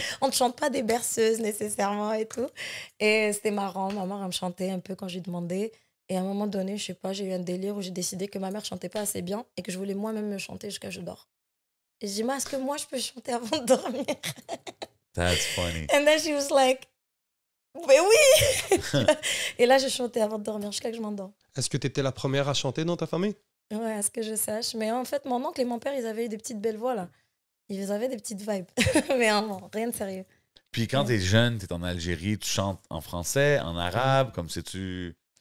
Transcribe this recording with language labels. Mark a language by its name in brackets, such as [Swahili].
[French] On ne chante pas des berceuses nécessairement et tout. Et c'était marrant. Ma mère, elle me chantait un peu quand je lui demandais. Et à un moment donné, je sais pas, j'ai eu un délire où j'ai décidé que ma mère chantait pas assez bien et que je voulais moi-même me chanter jusqu'à ce que je dors. Et je dis, est-ce que moi, je peux chanter avant de dormir? [English] That's funny. And then she was like, [French] mais oui! Et là, je chantais avant de dormir jusqu'à ce que je m'endors. Est-ce que tu étais la première à chanter dans ta famille? Ouais, à ce que je sache. Mais en fait, mon oncle et mon père, ils avaient eu des petites belles voix, là. Ils avaient des petites vibes. Mais non, rien de sérieux. Puis quand t'es jeune, t'es en Algérie, tu chantes en français, en arabe, comme si tu...